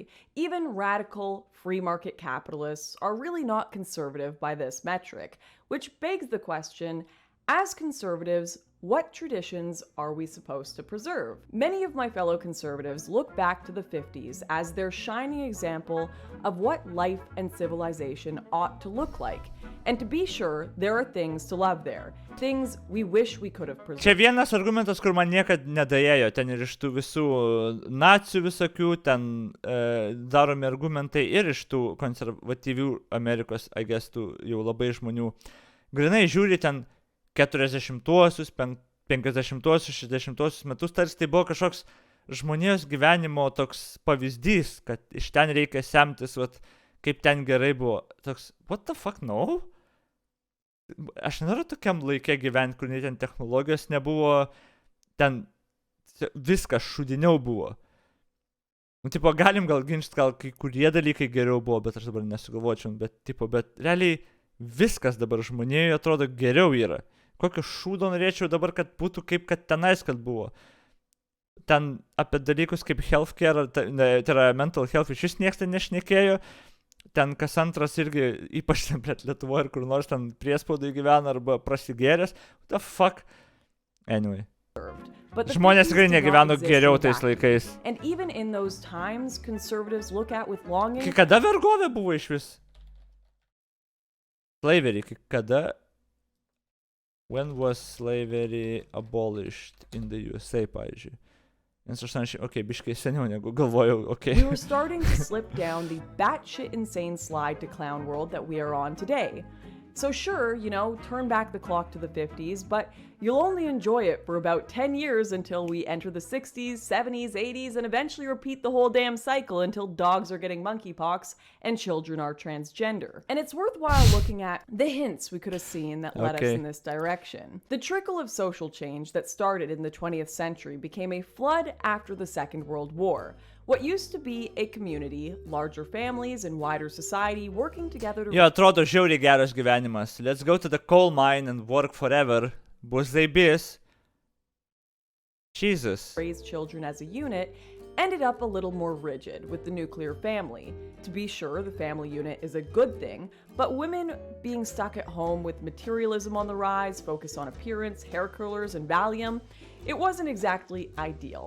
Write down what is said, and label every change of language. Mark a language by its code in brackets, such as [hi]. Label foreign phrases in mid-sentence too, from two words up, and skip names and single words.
[en] Even radical free market capitalists are really not conservative by this metric, which begs the question, as conservatives, what traditions are we supposed to preserve? Many of my fellow conservatives look back to the 50s as their shining example of what life and civilization ought to look like. And to be sure, there are things to love there. Things we wish we could have preserved. [lt] Čia vienas argumentas, kur man niekad nedaėjo, ten ir iš tų visų nacių visokių, ten daromi argumentai ir iš tų konservatyvių Amerikos, [en] I guess, [lt] tų jau labai žmonių. Grinai žiūri ten 40-uosius, 50-uosius, 60-uosius metus, tarsi tai buvo kažkoks žmonijos gyvenimo toks pavyzdys, kad iš ten reikia semtis, kaip ten gerai buvo. Toks, [en] what the fuck, no? [lt] Aš nenoriu tokiam laikė gyventi, kur nei ten technologijos nebuvo, ten viskas šudiniau buvo. Tipo, galim gal ginčyti, gal kai kurie dalykai geriau buvo, bet aš dabar nesugalvočiau, bet realiai viskas dabar žmonijoje atrodo geriau yra. Kokio šūdo norėčiau dabar, kad būtų kaip kad tenais, kad buvo. Ten apie dalykus kaip healthcare, tai yra [en] mental health, [lt] iš vis niekas ten nešnekėjo. Ten kas antras irgi, ypač ten Lietuvoje ir kur nors ten priespaudai gyvena arba prasigėręs. [en] What the fuck? Anyway. [lt] Žmonės tikrai negyveno geriau tais laikais. Kai kada vergovė buvo iš vis? Slavery, kai kada? [en] When was slavery abolished in the USA, [lt] pavyzdžiui? Nes aš biškai seniau negu galvojau, [en] We were starting to slip down the batshit insane slide to clown world that we are on today. So sure, turn back the clock to the 50s, but you'll only enjoy it for about 10 years until we enter the 60s, 70s, 80s, and eventually repeat the whole damn cycle until dogs are getting monkeypox and children are transgender. And it's worthwhile looking at the hints we could have seen that led us in this direction. The trickle of social change that started in the 20th century became a flood after the Second World War. What used to be a community, larger families, and wider society working together to... [lt] Jo, atrodo žiauriai geras gyvenimas. [en] Let's go to the coal mine and work forever. [lt] Bus tai bis. Jesus. [en] Raise children as a unit ended up a little more rigid with the nuclear family. To be sure, the family unit is a good thing, but women being stuck at home with materialism on the rise, focus on appearance, hair curlers, and Valium, it wasn't exactly ideal.